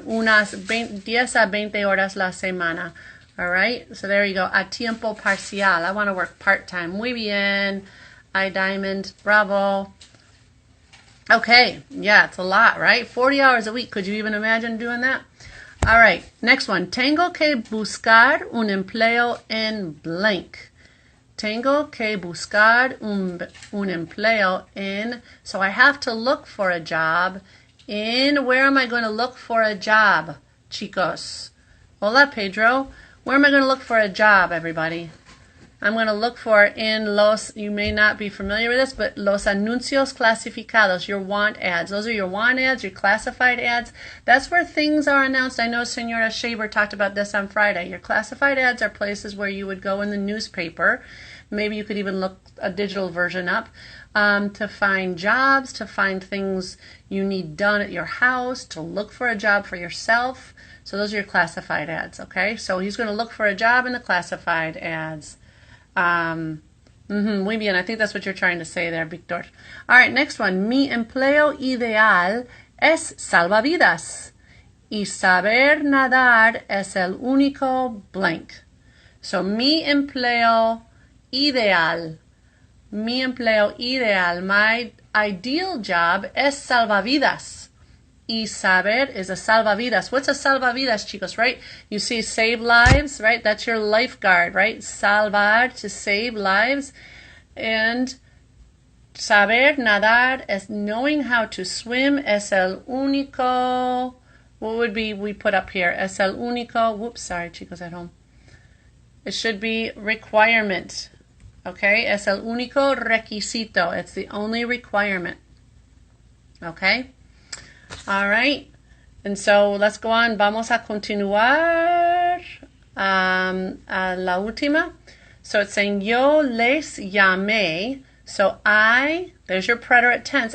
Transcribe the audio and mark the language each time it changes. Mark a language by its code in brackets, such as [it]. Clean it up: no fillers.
[es] Unas 10 a 20 horas la semana. [en] All right, so there you go. [es] A tiempo parcial. [en] I want to work part-time. [es] Muy bien. Diamond. Bravo. [en] Okay, yeah, it's a lot, right? 40 hours a week. Could you even imagine doing that? All right, next one. [es] Tengo que buscar un empleo en blank. Tengo que buscar un empleo en. [en] So I have to look for a job in. Where am I going to look for a job, [es] chicos? Hola, [en] Pedro. Where am I going to look for a job, everybody? I'm going to look for in los, you may not be familiar with this, but [es] los anuncios clasificados, [en] your want ads. Those are your want ads, your classified ads. That's where things are announced. I know Srta. Schaeber talked about this on Friday. Your classified ads are places where you would go in the newspaper. Maybe you could even look a digital version up to find jobs, to find things you need done at your house, to look for a job for yourself. So those are your classified ads, okay? So he's going to look for a job in the classified ads. [es] Muy bien. [en] I think that's what you're trying to say there, Victor. All right, next one. [es] Mi empleo ideal es salvavidas. Y saber nadar es el único blank. [en] So, [es] mi empleo ideal. Mi empleo ideal. [en] My ideal job [es] es salvavidas. Y saber [en] is a [es] salvavidas. [en] What's a salvavidas, chicos, right? You see save lives, right? That's your lifeguard, right? Salvar, to save lives. And saber nadar is knowing how to swim. [es] Es el único, [en] what would be we put up here? [es] Es el único, [en] whoops, sorry, [es] chicos [en] at home. It should be requirement. Okay, [es] es el único requisito. [en] It's the only requirement. Okay, all right. And so let's go on. [es] Vamos a continuar a la última. [en] So it's saying [es] yo les llamé. [en] So I, there's your preterite tense.